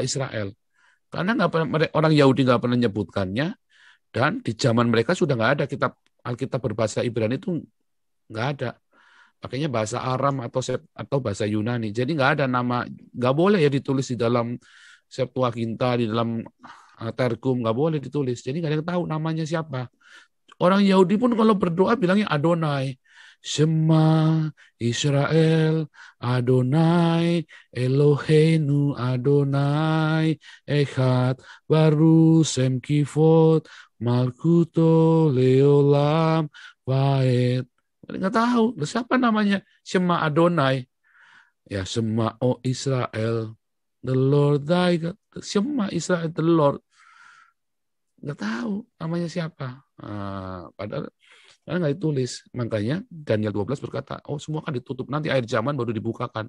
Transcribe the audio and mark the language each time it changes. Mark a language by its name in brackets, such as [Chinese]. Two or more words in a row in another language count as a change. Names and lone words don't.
[Indonesian] Israel, karena orang Yahudi nggak pernah menyebutkannya, dan di zaman mereka sudah nggak ada Alkitab berbahasa Ibrani itu nggak ada, pakainya bahasa Aram atau bahasa Yunani, jadi nggak ada nama, nggak boleh ya ditulis di dalam Septuaginta, di dalam Targum nggak boleh ditulis, jadi nggak ada yang tahu namanya siapa. Orang Yahudi pun kalau berdoa bilangnya Adonai. [Hebrew] שמע ישראל, אדוני, אלוהינו, אדוני, אחד, ברוך, שם כבוד, מלכותו, לעולם, ועד. [Indonesian] Nggak tahu, siapa namanya? [Hebrew] שמע אדוני. [Indonesian] Ya, Shema, oh Israel, [English] the Lord thy God. [Hebrew] שמע ישראל, [English] the Lord. [Indonesian] Nggak tahu namanya siapa. Padahal nggak ditulis. Makanya Daniel 12 berkata, oh semua kan ditutup. Nanti akhir zaman baru dibukakan.